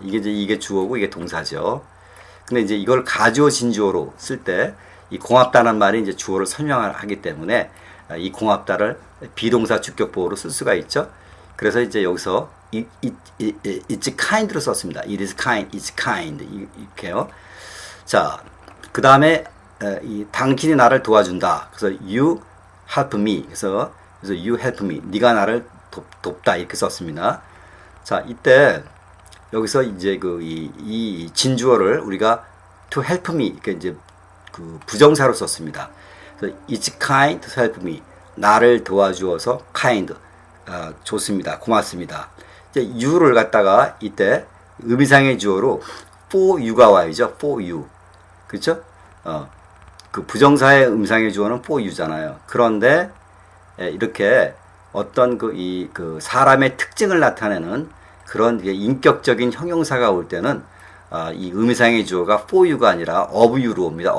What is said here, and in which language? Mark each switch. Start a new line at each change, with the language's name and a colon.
Korean: 이게 주어고 이게 동사죠. 근데 이제 이걸 가주어 진주어로 쓸 때 이 고맙다는 말이 이제 주어를 설명하기 때문에 이 고맙다를 비동사 주격보호로 쓸 수가 있죠. 그래서 이제 여기서
English: it's kind
Korean: 로 썼습니다.
English: It is kind, it's kind 이렇게요.
Korean: 자, 그 다음에 당신이 나를 도와준다. 그래서
English: you help me. 그래서 you help me.
Korean: 네가 나를 돕다 이렇게 썼습니다. 자, 이때 여기서 이제 이 진주어를 우리가
English: to help me
Korean: 이렇게 이제 그 부정사로 썼습니다. 그래서
English: it's kind to help me.
Korean: 나를 도와주어서 kind. 좋습니다. 고맙습니다. 이제 you를 갖다가 이때 의미상의 주어로
English: for you
Korean: 가 와야죠.
English: for you.
Korean: 그렇죠? 그 부정사의 음상의 주어는
English: for you
Korean: 잖아요. 그런데 이렇게 어떤 그 사람의 특징을 나타내는 그런 인격적인 형용사가 올 때는 이 의미상의 주어가 for you가 아니라
English: of you
Korean: 로 옵니다.